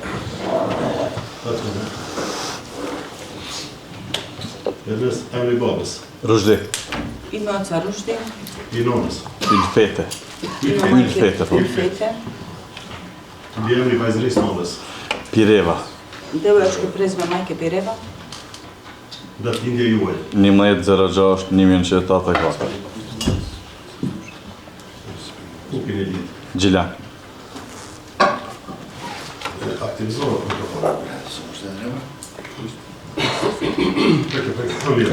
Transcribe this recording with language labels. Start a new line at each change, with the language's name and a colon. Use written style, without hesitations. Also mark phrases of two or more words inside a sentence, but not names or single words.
Albanian: Edhes emri babës, Rushdi,
Serbian: ime oca Rushdi,
Albanian: i nonës, Ilfete.
Serbian: ime
Albanian: Ilfete, po. Ilfete, mbi emri vajzërisë nonës, Pireva,
Serbian: devojačko prezime majke Pireva,
Albanian: datindje juaj, 11.06.1984. ku keni ditë, Gjilan. aktivizohet mikrofonin. Mirë.